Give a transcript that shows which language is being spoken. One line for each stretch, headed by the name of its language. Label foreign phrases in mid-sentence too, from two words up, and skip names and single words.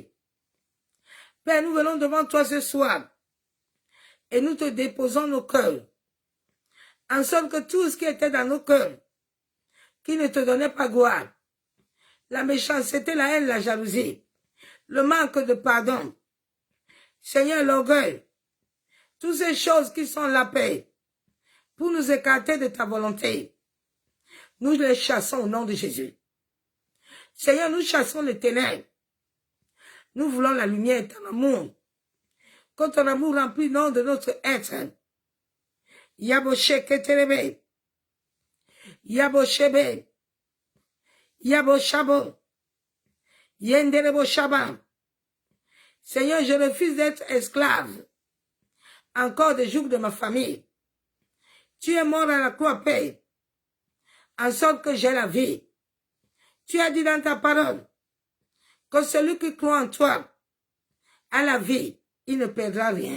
French: Père, nous venons devant toi ce soir et nous te déposons nos cœurs, en sorte que tout ce qui était dans nos cœurs, qui ne te donnait pas gloire, la méchanceté, la haine, la jalousie, le manque de pardon, Seigneur, l'orgueil, toutes ces choses qui sont la paix, pour nous écarter de ta volonté, nous les chassons au nom de Jésus. Seigneur, nous chassons les ténèbres. Nous voulons la lumière et ton amour. Que ton amour remplit le nom de notre être. Yaboshe keterebe. Yaboshebe. Yaboshabo. Yenderebo shaba. Seigneur, je refuse d'être esclave encore des jours de ma famille. Tu es mort à la croix, Père, en sorte que j'ai la vie. Tu as dit dans ta parole que celui qui croit en toi a la vie, il ne perdra rien.